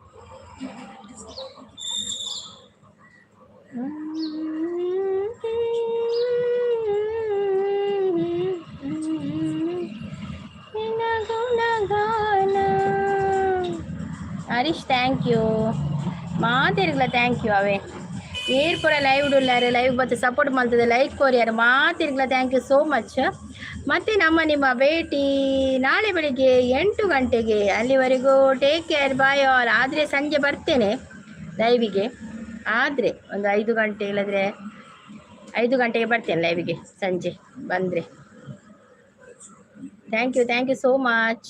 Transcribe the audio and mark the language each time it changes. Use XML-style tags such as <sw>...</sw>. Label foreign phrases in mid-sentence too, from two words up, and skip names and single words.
<en>ಹರೀಶ್ thank you, ಮಾತಿರ್ಗಲ thank you.</en> <tcy>ಅವೇ ಏರ್ ಪೂರ ಲೈವ್ ಉಳ್ಳಾರೆ, ಲೈವ್ ಬತ್ತು ಸಪೋರ್ಟ್ ಮಾಡ್ತದೆ, ಲೈಕ್ ಕೋರಿಯಾರು ಮಾತಿರ್ಗಲ</tcy> <en>thank you so much.</en> <kn>ಮತ್ತು ನಿಮ್ಮ ಭೇಟಿ ನಾಳೆ ಬೆಳಿಗ್ಗೆ 8 ಗಂಟೆಗೆ. ಅಲ್ಲಿವರೆಗೂ</kn> <en>take care, bye all.</en> <kn>ಆದರೆ ಸಂಜೆ ಬರ್ತೇನೆ ಲೈವಿಗೆ, ಆದರೆ ಒಂದು 5 ಗಂಟೆ ಇಲ್ಲದ್ರೆ 5 ಗಂಟೆಗೆ ಬರ್ತೇನೆ ಲೈವಿಗೆ ಸಂಜೆ ಬಂದರೆ.</kn> <en>thank you so much.</en>